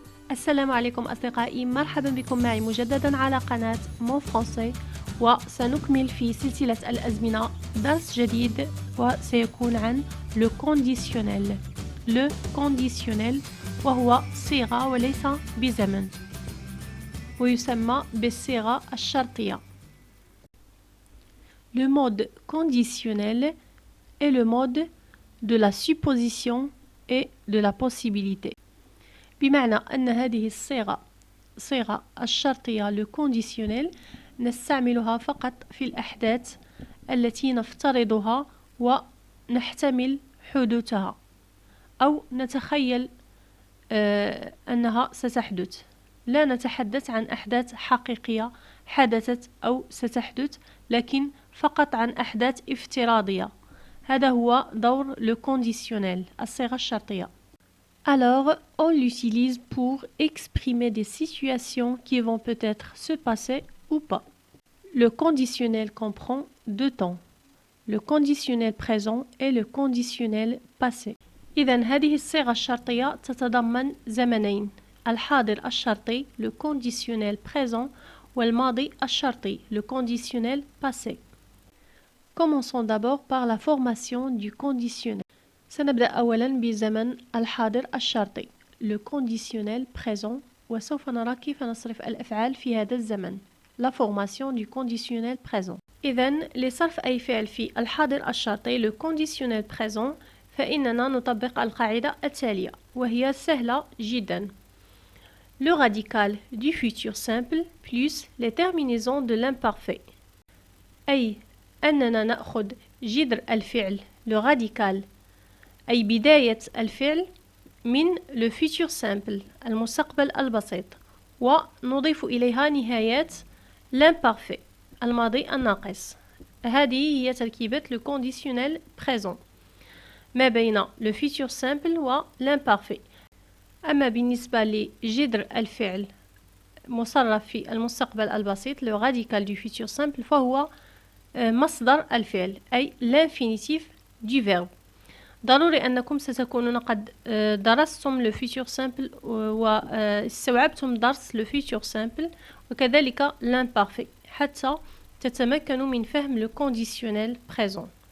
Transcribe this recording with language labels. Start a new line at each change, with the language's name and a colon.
Arabic: السلام عليكم أصدقائي، مرحبا بكم معي مجددا على قناة مون فرونسي، وسنكمل في سلسلة الأزمنة درس جديد وسيكون عن لو كونديسيونيل. لو كونديسيونيل وهو صيغة وليس بزمن، ويسمى بالصيغة الشرطية.
French: Le mode conditionnel est le mode de la supposition et de la possibilité.
Arabic: بمعنى أن هذه صيغة الشرطية لو كونديسيونيل نستعملها فقط في الأحداث التي نفترضها ونحتمل حدوثها أو نتخيل أنها ستحدث. لا نتحدث عن أحداث حقيقية حدثت أو ستحدث، لكن فقط عن أحداث افتراضية. هذا هو دور le conditionnel، الصيغة الشرطية.
French: Alors, on l'utilise pour exprimer des situations qui vont peut-être se passer ou pas. Le conditionnel comprend deux temps, le conditionnel présent et le conditionnel passé.
Arabic: إذن هذه الصيغة الشرطية تتضمن زمنين، الحاضر الشرطي le conditionnel présent والماضي الشرطي le conditionnel passé.
French: Commençons d'abord par la formation du conditionnel.
Arabic: سنبدأ أولا بزمن الحاضر الشرطي le conditionnel présent، وسوف نرى كيف نصرف الأفعال في هذا الزمن.
French: La formation du conditionnel présent.
Arabic: إذن لصرف أي فعل في الحاضر الشرطي le conditionnel présent فإننا نطبق القاعدة التالية، وهي سهلة جدا.
French: Le radical du futur simple plus les terminaisons de l'imparfait.
Arabic: أي أننا نأخذ جذر الفعل le radical، أي بداية الفعل من le futur simple المستقبل البسيط، ونضيف إليها نهايات l'imparfait الماضي الناقص. هذه هي تركيبة le conditionnel présent ما بين le futur simple و l'imparfait. أما بالنسبة لجذر الفعل مصرف في المستقبل البسيط le radical du futur simple فهو مصدر الفعل، أي l'infinitif du verbe. ضروري أنكم ستكونون قد درستم le futur simple واستوعبتم درس le futur simple وكذلك l'imparfait حتى تتمكنوا من فهم le conditionnel présent.